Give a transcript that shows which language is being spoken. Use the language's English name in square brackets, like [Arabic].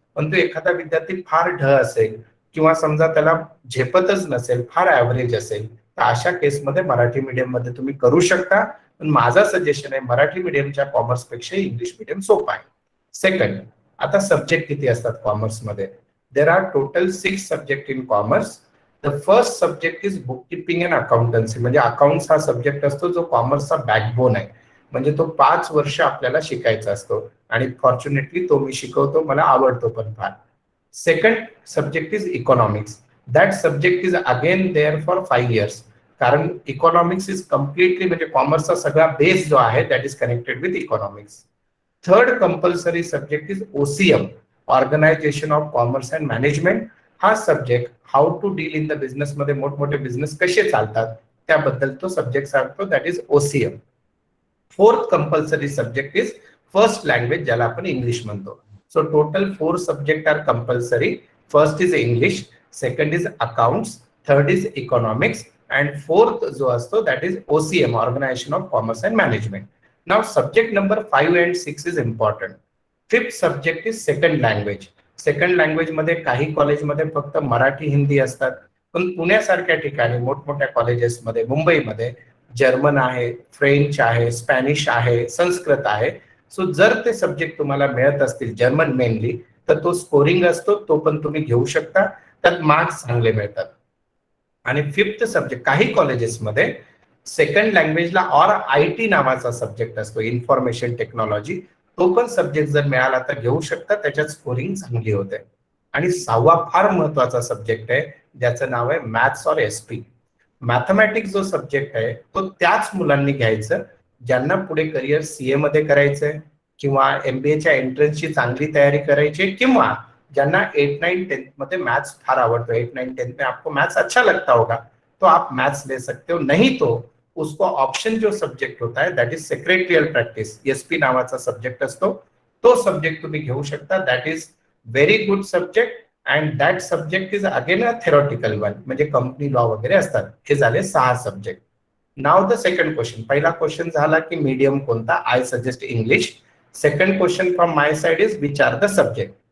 [Marathi] पण तो एखादा विद्यार्थी फार ढ असेल किंवा समजा त्याला झेपतच नसेल, फार ॲव्हरेज असेल, तर अशा केसमध्ये मराठी मीडियम मध्ये तुम्ही करू शकता. पण माझा सजेशन आहे मराठी मीडियमच्या कॉमर्स पेक्षा इंग्लिश मीडियम सोपा आहे. सेकंड, आता सब्जेक्ट किती असतात कॉमर्समध्ये? [English] There are total 6 subject in commerce. The first subject is book keeping and accountancy. [Marathi] म्हणजे अकाउंट्स हा सब्जेक्ट असतो जो कॉमर्सचा बॅकबोन आहे. म्हणजे तो 5 वर्ष आपल्याला शिकायचा असतो आणि फॉर्च्युनेटली तो मी शिकवतो, मला आवडतो पण फार. [English] Second subject is economics. That subject is again there for 5 years. कारण economics is completely [Marathi] म्हणजे कॉमर्सचा सगळा बेस जो आहे [English] That is connected with economics. Third compulsory subject is OCM, organisation of commerce and management. [Marathi] हा subject [English] how to deal in the business [Marathi] मध्ये, मोठमोठे business कसे चालतात त्याबद्दल तो सब्जेक्ट सांगतो, [English] That is OCM. Fourth compulsory subject is first language, [Marathi] ज्याला आपण इंग्लिश म्हणतो. [English] So total 4 subject are compulsory. First is English, second is accounts, third is economics and fourth [Marathi] जो असतो [English] That is OCM, organisation of commerce and management. Now subject number 5 and 6 is important. Fifth subject is second language. [Marathi] Second language मध्ये काही कॉलेजमध्ये फक्त मराठी हिंदी असतात, पण पुण्यासारख्या ठिकाणी मोठमोठ्या कॉलेजेसमध्ये, मुंबईमध्ये जर्मन आहे, फ्रेंच आहे, स्पॅनिश आहे, संस्कृत आहे. सो जर ते सब्जेक्ट तुम्हाला मिळत असतील, जर्मन मेनली, तर तो स्कोरिंग असतो, तो पण तुम्ही घेऊ शकता, त्यात मार्क्स चांगले मिळतात. आणि फिफ्थ सब्जेक्ट, काही कॉलेजेसमध्ये सेकंड लँग्वेजला ऑर IT नावाचा सब्जेक्ट असतो, इन्फॉर्मेशन टेक्नॉलॉजी. तो पण सब्जेक्ट जर मिळाला तर घेऊ शकता, त्याच्यात स्कोरिंग चांगली होते. आणि 6वा फार महत्वाचा सब्जेक्ट आहे, ज्याचं नाव आहे मॅथ्स और SP. मॅथमॅटिक्स जो सब्जेक्ट आहे तो त्याच मुलांनी घ्यायचं ज्यांना पुढे करिअर CA मध्ये करायचंय किंवा MBAच्या एंट्रन्सची चांगली तयारी करायची, किंवा ज्यांना 8, 9, 10 मध्ये मैथ्स फार [Hindi] आवड़ता है. 8, 9, 10 में आपको मैथ्स अच्छा लगता होगा तो आप मैथ्स ले सकते हो. नहीं तो उसको ऑप्शन जो सब्जेक्ट होता है that is secretarial practice, [Marathi] SP नावाचा सब्जेक्ट असतो, तो सब्जेक्ट तुम्ही घेऊ शकता. [English] that is very good subject and that subject is again a theoretical one, [Marathi] म्हणजे कंपनी लॉ वगैरे असतात. हे झाले 6 subject. [English] Now the second question. [Marathi] पहिला क्वेश्चन झाला की मीडियम कोणता? [English] I suggest English. Second question from my side is which are the subject.